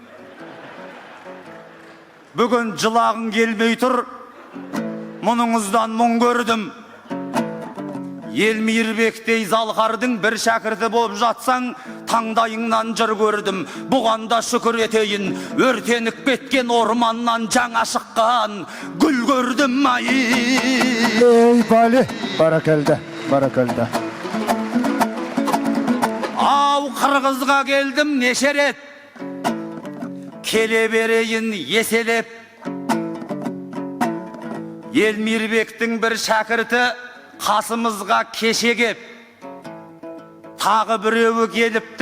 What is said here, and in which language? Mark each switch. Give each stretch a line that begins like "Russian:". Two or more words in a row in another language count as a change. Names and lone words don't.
Kazakh: Бүгін жылағың келмей тұр, мұныңыздан мұң көрдім. Ел мейірбектей залқардың бір шәкірті болып жатсаң, таңдайыңнан жыр көрдім. Бұғанда шүкір етейін, өртеніп кеткен орманнан жаңа шыққан гүл көрдім.
Kyrgyz: Ай бале,
Arabic: بارك الله، بارك الله.
Kazakh: Ау қырғызға келдім неше рет, келе берейін еселеп. Ел мейірбектің бір шәкірті қасымызға кеше кеп, тағы біреуі келіпті.